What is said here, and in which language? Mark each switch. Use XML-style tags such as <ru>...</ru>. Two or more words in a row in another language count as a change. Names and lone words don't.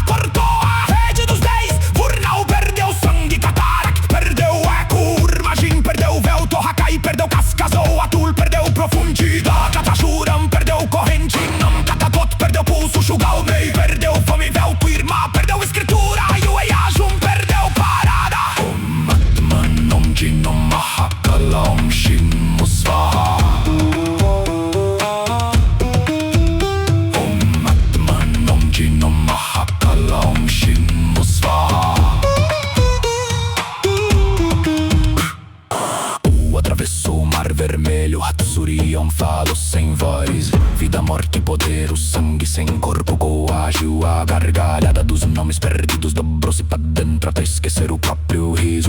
<pt>Cortou a rede dos 10, Vurnal perdeu sangue, Katarak perdeu eco, Urmajin perdeu véu, Tohakai perdeu cascazou, Atul perdeu profundidade, Katashuram perdeu corrente, Nam Katatot perdeu pulso, Shugal Mei perdeu fome, véu, Irma perdeu escritura, Yueyajum perdeu parada.</pt> <sa>ॐ आत्मन् ॐ जिन ॐ महाकाल ॐ शिन्मु स्वाहा. ॐ आत्मन् ॐ जिन ॐ महाकाल ॐ शिन्मु स्वाहा.</sa> <pt>Atravessou o mar vermelho, Hatsuri falou sem voz. Vida, morte, poder, o sangue sem corpo coagiu. A gargalhada dos nomes perdidos dobrou-se pra dentro até esquecer o próprio riso.</pt>